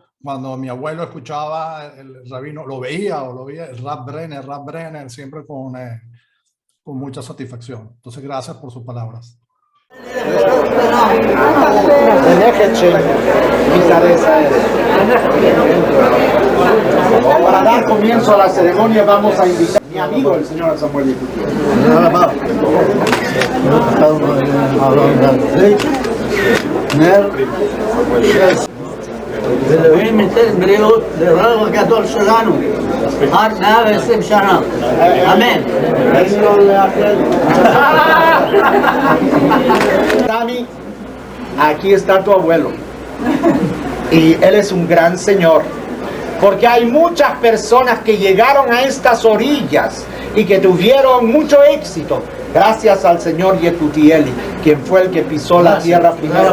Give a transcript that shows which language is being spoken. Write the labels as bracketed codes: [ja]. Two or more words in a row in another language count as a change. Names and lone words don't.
[es] Cuando mi abuelo escuchaba el rabino, lo veía el Rab Brenner, siempre con mucha satisfacción. Entonces, gracias por sus palabras. Para dar comienzo a la ceremonia vamos a invitar a mi amigo el señor Samuel Yekutieli. [he] אלוהים ייתן בריאות לרב הגדול שלנו עד 120 שנה, אמן. [es] Sami, aquí está tu abuelo y él es un gran señor, porque hay muchas personas que llegaron a estas orillas y que tuvieron mucho éxito gracias al señor Yekutieli, quien fue el que pisó la tierra primero.